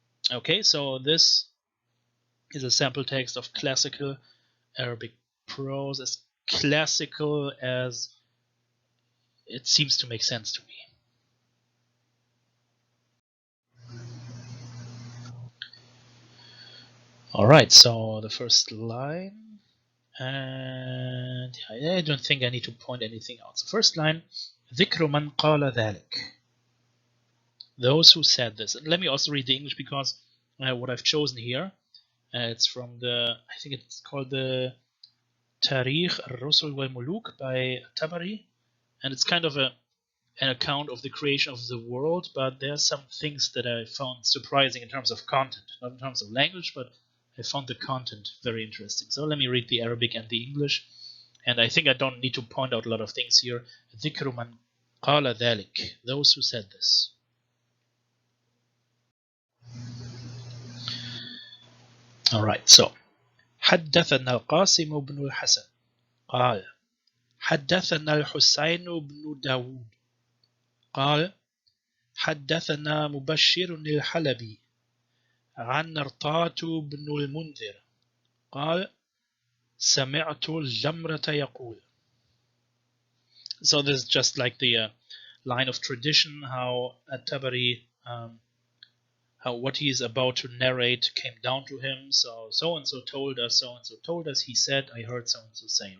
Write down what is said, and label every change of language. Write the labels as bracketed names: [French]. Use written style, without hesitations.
[English] Okay, so this is a sample text of Classical Arabic prose, as classical as it seems to make sense to me. Alright, so the first line, and I don't think I need to point anything out. So first line, [Arabic] ذكر من قال ذلك. [English] Those who said this. And let me also read the English, because what I've chosen here, it's from I think it's called the Tarikh al-Rusul wal-Muluk by Tabari, and it's kind of an account of the creation of the world, but there are some things that I found surprising in terms of content, not in terms of language, but I found the content very interesting. So let me read the Arabic and the English, and I think I don't need to point out a lot of things here. [Arabic] ذكر من قال ذلك. [English] Those who said this. [Arabic] Alright, so حدثنا القاسم بن الحسن قال حدثنا الحسين بن داود قال حدثنا مبشر الحلبي عن نرطاة بن المنذر قال سمعت الجمرة يقول. [English] So this is just like the line of tradition, how at-Tabari, how what he is about to narrate came down to him. So and so told us, so and so told us. He said, I heard so and so saying.